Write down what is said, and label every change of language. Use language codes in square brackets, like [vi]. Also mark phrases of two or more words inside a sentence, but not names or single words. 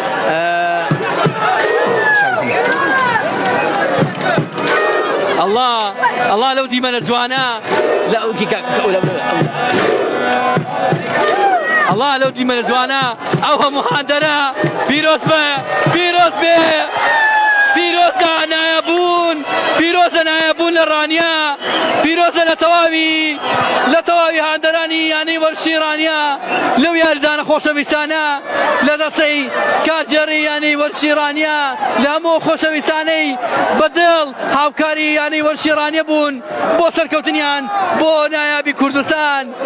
[ckb] الله لو دیمەنە جوانە الله لو دیمەنە جوانە ئەو هەموو هاندەرە پیرۆز بێ پیرۆزە نایەبوون لە ڕانیا پیرۆزە لە تەواوی هاندەرانی یانەی وەرشی ڕانیا لەو یاریزانە خۆشەویستانە لە دەستەی کارجێڕی یانەی وەرشی ڕانیا لە هەموو خۆشەویستانەی بەدڵ هاوکاری یانەی وەرشی ڕانیا بوون بۆ سەرکەوتنیان بۆ نایابی کوردستان